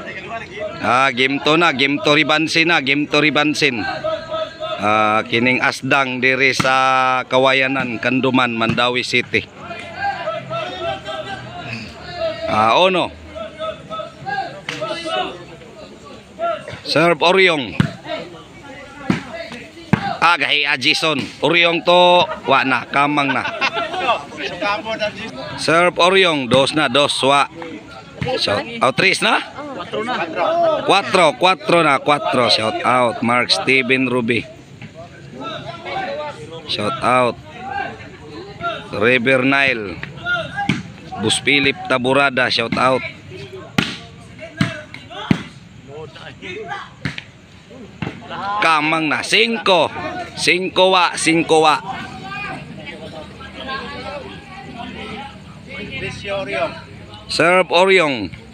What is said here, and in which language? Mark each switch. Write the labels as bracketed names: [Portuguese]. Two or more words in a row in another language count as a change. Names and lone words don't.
[Cebuano] Game to na, game to ribansin na, game to ribansin. Kining asdang diri sa Kawayanan, Kanduman, Mandawi City. Ono. Serve Oryong. Gahi Jason. Oryong to, wa na, kamang na. Serve Oryong, dos na, dos, wa. [English] Shout out, [Cebuano] tres na? 4 na, 4. [English] Shout out, Mark Steven Ruby. Shout out, River Nile. Bus Philip Taburada, shout out. [Cebuano] Kamang na, 5 wa. Serve Oryong.